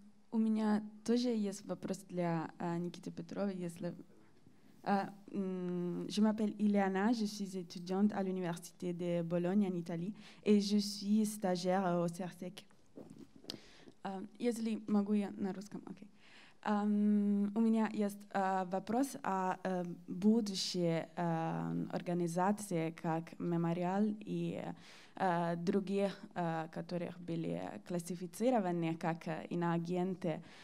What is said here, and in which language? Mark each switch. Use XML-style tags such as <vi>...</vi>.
<ru>У меня тоже есть вопрос для Никиты Петрова, если...</ru> <fr>Je m'appelle Ileana, je suis étudiante à l'université de Bologne en Italie et je suis stagiaire au CERSEC.</fr> <ru>Если могу я на русском, окей. У меня есть вопрос о будущей организации, как Мемориал и другие, которых были классифицированы как иноагенты.</ru>